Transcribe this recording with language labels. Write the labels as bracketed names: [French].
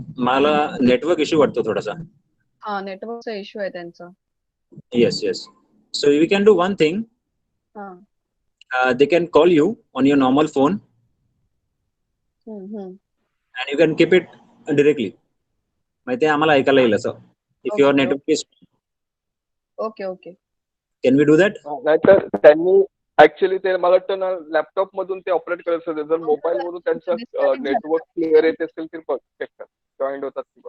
[Marathi] मला network issue वाटतो थोडासा. हा नेटवर्कचा इश्यू आहे त्यांचा. [English] Yes yes. So we can do one thing. They can call you on your normal phone and you can keep it directly. [Marathi] माहिती आम्हाला ऐकायला येईल असं. [English] If your network is okay. Can we do that? [Marathi] नाहीतर त्यांनी actually ते मला वाटतं ना लॅपटॉप मधून ते ऑपरेट करत असते. जर मोबाईल वरून त्यांचं नेटवर्क क्लिअर येत असेल तर जॉईंट होतात.